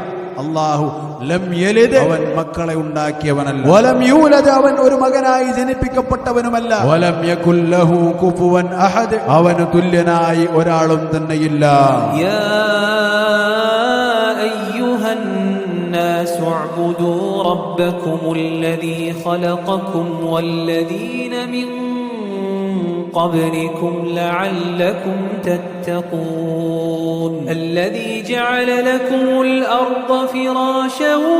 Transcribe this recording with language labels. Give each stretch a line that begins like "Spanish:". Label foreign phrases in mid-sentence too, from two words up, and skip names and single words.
Arabic: الله لم يلد,
Malayalam: അവൻ മക്കളെ ഉണ്ടാക്കിയവനല്ല.
Arabic: ولم يولد,
Malayalam: അവൻ ഒരു മകനായി ജനിപ്പിക്കപ്പെട്ടവനുമല്ല.
Arabic: ولم يكن له كفوا أحد,
Malayalam: അവന് തുല്യനായി ഒരാളും തന്നെയില്ല.
Arabic: يا أيها الناس اعبدوا ربكم الذي خلقكم والذين من قبلكم لعلكم تتقون الذي جعل لكم الأرض فراشا